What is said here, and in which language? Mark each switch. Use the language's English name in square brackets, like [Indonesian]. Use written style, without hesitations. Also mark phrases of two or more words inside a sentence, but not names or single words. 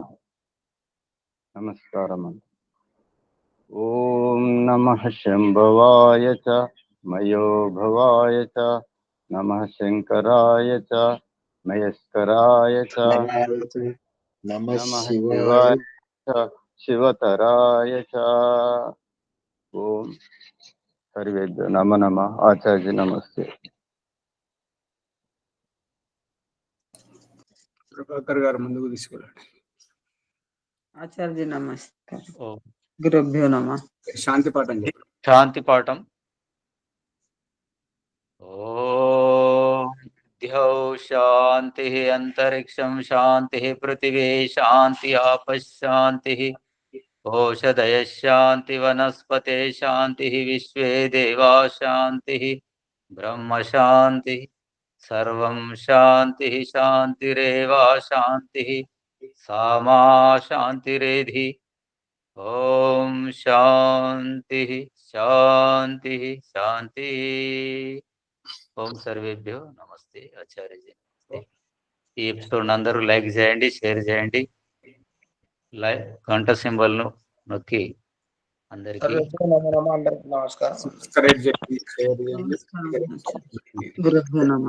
[Sanskrit] नमस्कार मंत्र ओम नमः शंभवाय च मयो भवाय च नमः शंकराय च मयस्कराय च नमः नमः शिवाय शिवाय च शिवतराय च। ओम सर्वेभ्यो नमः नमः। आचार्य नमस्ते। [Telugu] ప్రభాకర్ గారు ముందుకు తీసుకెళ్ళండి. ఆచార్య నమస్కారం. ఓ [Sanskrit] గురుభ్యో నమః. [Telugu] శాంతి పాఠం చెప్పండి. శాంతి పాఠం. [Sanskrit] द्यौ शान्तिः अन्तरिक्षं शान्तिः पृथिवी शान्ति आपः शान्तिः ओषधयः शान्ति वनस्पते शान्तिः विश्वे देवा शान्तिः ब्रह्म शान्तिः सर्वं शान्तिः शान्तिरेव शान्तिः सामा शान्तिरेधि। ओम शान्तिः शान्तिः शान्तिः। ఓం సర్వేభ్యో నమస్తే. ఆచార్యజీ నమస్తే. [Telugu] ఈ ఎపిసోడ్ అందరూ లైక్ చేయండి, షేర్ చేయండి. గంట సింబల్ను నొక్కి అందరికీ అందరికీ నమస్కారం. సబ్స్క్రైబ్ చేయండి, షేర్ చేయండి. [Sanskrit] గురుభ్యో నమః.